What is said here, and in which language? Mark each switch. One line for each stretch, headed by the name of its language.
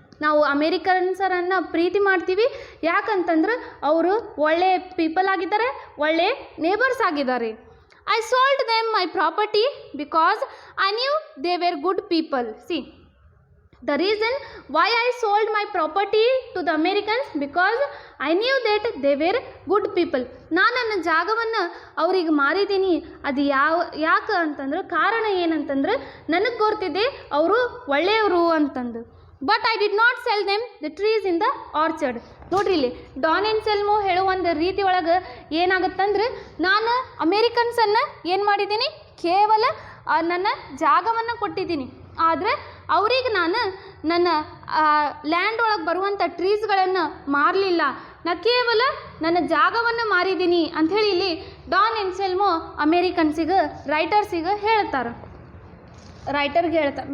Kannada: ನಾವು ಅಮೇರಿಕನ್ಸರನ್ನು ಪ್ರೀತಿ ಮಾಡ್ತೀವಿ ಯಾಕಂತಂದ್ರೆ ಅವರು ಒಳ್ಳೆ ಪೀಪಲ್ ಆಗಿದ್ದಾರೆ, ಒಳ್ಳೆ ನೇಬರ್ಸ್ ಆಗಿದ್ದಾರೆ.
English: I sold them my property because I knew they were good people. See the reason why I sold my property to the Americans because I knew that they were good people.
Kannada: ನಾನು ನನ್ನ ಜಾಗವನ್ನು ಅವ್ರಿಗೆ ಮಾರಿದ್ದೀನಿ. ಅದು ಯಾಕೆ ಅಂತಂದ್ರೆ ಕಾರಣ ಏನಂತಂದ್ರೆ ನನಗೆ ಗೊತ್ತಿದೆ ಅವರು ಒಳ್ಳೆಯವರು ಅಂತಂದು.
English: But I did not sell them the trees in the orchard.
Kannada: ನೋಡ್ರಿ ಇಲ್ಲಿ ಡಾನ್ ಎನ್ಸೆಲ್ಮೋ ಹೇಳೋ ಒಂದು ರೀತಿ ಒಳಗೆ ಏನಾಗುತ್ತಂದ್ರೆ ನಾನು ಅಮೇರಿಕನ್ಸನ್ನು ಏನು ಮಾಡಿದ್ದೀನಿ, ಕೇವಲ ನನ್ನ ಜಾಗವನ್ನು ಕೊಟ್ಟಿದ್ದೀನಿ. ಆದರೆ ಅವ್ರಿಗೆ ನಾನು ನನ್ನ ಲ್ಯಾಂಡ್ ಒಳಗೆ ಬರುವಂಥ ಟ್ರೀಸ್ಗಳನ್ನು ಮಾರಲಿಲ್ಲ, ನಾ ಕೇವಲ ನನ್ನ ಜಾಗವನ್ನು ಮಾರಿದ್ದೀನಿ ಅಂಥೇಳಿ ಇಲ್ಲಿ ಡಾನ್ ಎನ್ಸೆಲ್ಮೋ ಅಮೇರಿಕನ್ಸಿಗೆ ರೈಟರ್ಸಿಗೆ ಹೇಳ್ತಾರೆ, ರೈಟರ್ಗೆ ಹೇಳ್ತಾರೆ.